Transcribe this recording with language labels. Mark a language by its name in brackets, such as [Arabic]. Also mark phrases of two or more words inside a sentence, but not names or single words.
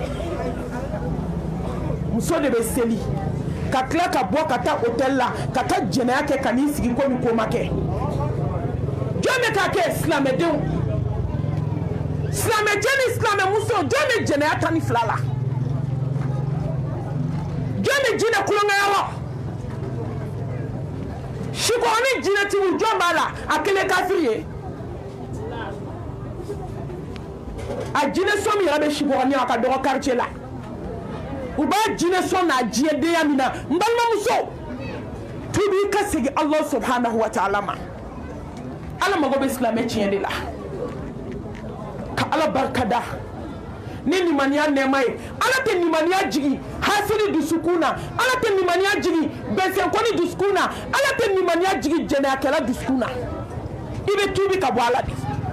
[Bambara] muso de bɛ seli ka tila ka bɔ ka taa hôtel la ka taa jɛnɛya kɛ ka n'i sigi komi ko ma kɛ jɔn bɛ k'a kɛ silamɛdenw silamɛjɛ ni silamɛmuso jɔn bɛ jɛnɛya 12 la jɔn bɛ jinɛ kulonkɛyɔrɔ la sikɔrɔ ni jinɛtigiw jɔn b'a la a kelen kafiri ye a jinɛ sɔn min yɛrɛ bɛ sikɔrɔ ni a ka dɔgɔ quartier la u b'a jinɛ sɔn n'a diɲɛdenya min na n balimamuso tubi i ka segin [Arabic] الله سبحانه وتعالى [Bambara] ma ala mago bɛ silamɛ tiɲɛ de la ka ala barikada ni nimaniya nɛɛma ye ala tɛ nimaniya jigi hasidi dusukun na ala tɛ nimaniya jigi bɛnsɛnkɔni dusukun na ala tɛ nimaniya jigi jɛnɛyakɛla dusukun na i bɛ tubi ka bɔ ala de